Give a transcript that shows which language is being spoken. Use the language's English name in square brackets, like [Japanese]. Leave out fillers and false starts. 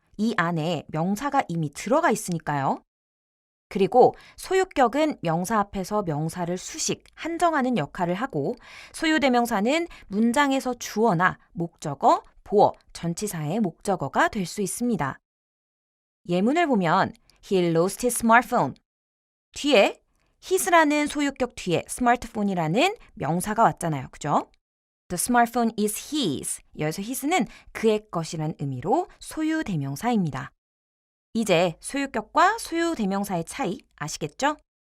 [Korean] 이 안에 명사가 이미 들어가 있으니까요. 그리고 소유격은 명사 앞에서 명사를 수식, 한정하는 역할을 하고 소유대명사는 문장에서 주어나 목적어, 보어, 전치사의 목적어가 될 수 있습니다. 예문을 보면 [English] He lost his smartphone. [Korean] 뒤에 his라는 소유격 뒤에 smartphone이라는 명사가 왔잖아요. 그죠? [English] The smartphone is his. [Korean] 여기서 his는 그의 것이란 의미로 소유대명사입니다. 이제 소유격과 소유대명사의 차이 아시겠죠?